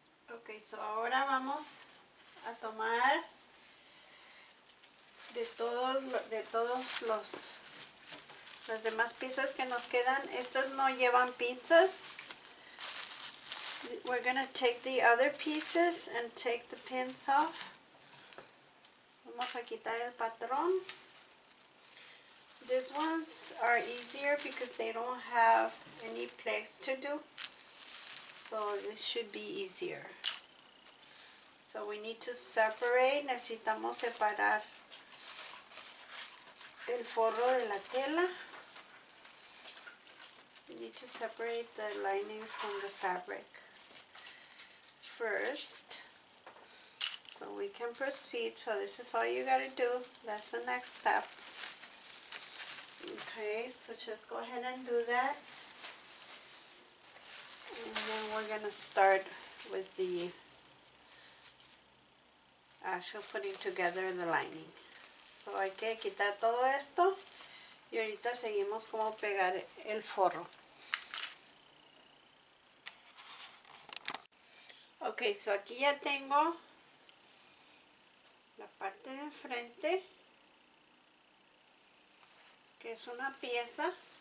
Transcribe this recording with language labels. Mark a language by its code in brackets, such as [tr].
[es] Ok, so ahora vamos a tomar de todos las demás piezas que nos quedan. Estas no llevan pinzas. [en] We're gonna take the other pieces and take the pins off. [es] Vamos a quitar el patrón. [en] These ones are easier because they don't have any pleats to do. So this should be easier. So we need to separate. [es] Necesitamos separar el forro de la tela. [en] We need to separate the lining from the fabric first, so we can proceed. So this is all you gotta do. That's the next step. Okay, so just go ahead and do that, and then we're gonna start with the actual putting together the lining. [es] So hay que quitar todo esto y ahorita seguimos como pegar el forro. Ok, so aquí ya tengo la parte de enfrente, que es una pieza.